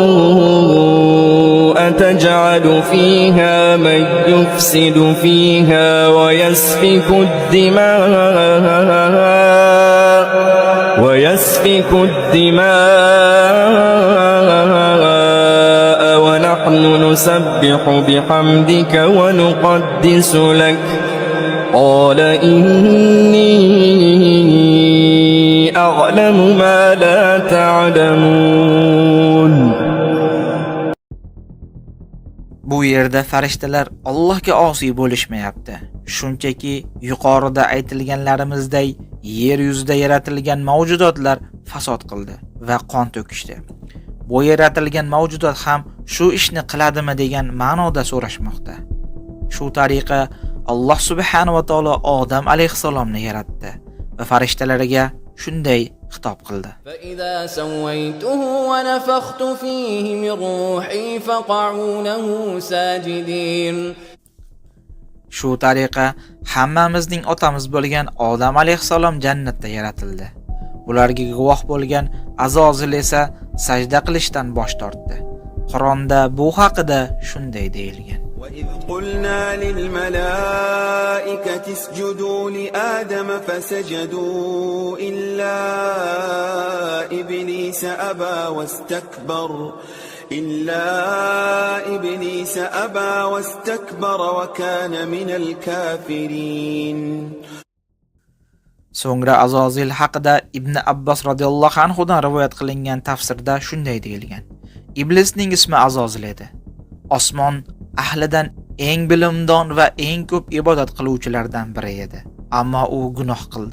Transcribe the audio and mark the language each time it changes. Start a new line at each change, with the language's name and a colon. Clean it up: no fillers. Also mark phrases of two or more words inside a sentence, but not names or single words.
Arabic: أَتَجْعَلُ فِيهَا مَن يُفْسِدُ فِيهَا وَيَسْفِكُ الدِّمَاءَ وَنَحْنُ نُسَبِّحُ بِحَمْدِكَ وَنُقَدِّسُ لَكَ قَالَ إِنِّي أَعْلَمُ مَا لَا تَعْلَمُونَ.
Uzbek: Bu yerda farishtalar Allohga osiy bo'lishmayapti. Shunchaki yuqorida aytilganlarimizday yer yuzida yaratilgan mavjudotlar fasod qildi va qon to'kishdi. Bu yaratilgan mavjudot ham shu ishni qiladimi degan ma'noda so'rashmoqda. Shu tariqa Alloh
Arabic: سبحانه وتعالى
Uzbek: Odam alayhisalomni yaratdi va farishtalarga shunday xitob qildi:
Arabic: فَإِذَا سَوَّيْتُهُ وَنَفَخْتُ فِيهِ مِنْ رُوحِي فَقَعُوا لَهُ سَاجِدِينَ.
Uzbek: Shu tariqa hammamizning otamiz bo'lgan Odam alayhissalom jannatda yaratildi. Ularga guvoh bo'lgan Azozil esa sajda qilishdan bosh tortdi. Qur'onda bu haqida shunday deyilgan:
Arabic: وَإِذْ قُلْنَا لِلْمَلَائِكَةِ اسْجُدُوا لِآدَمَ فَسَجَدُوا إِلَّا إِبْلِيسَ أَبَى وَاسْتَكْبَرَ وَكَانَ مِنَ الْكَافِرِينَ.
Uzbek: So'ngra Azozil haqida Ibn Abbos
Arabic: رضي الله عنه
Uzbek: dan rivoyat qilingan tafsirda shunday deyilgan: Iblisning ismi Azozil edi. Osmon ahlidan eng bilimdon va eng ko'p ibodat qiluvchilardan biri edi. Ammo u gunoh qildi.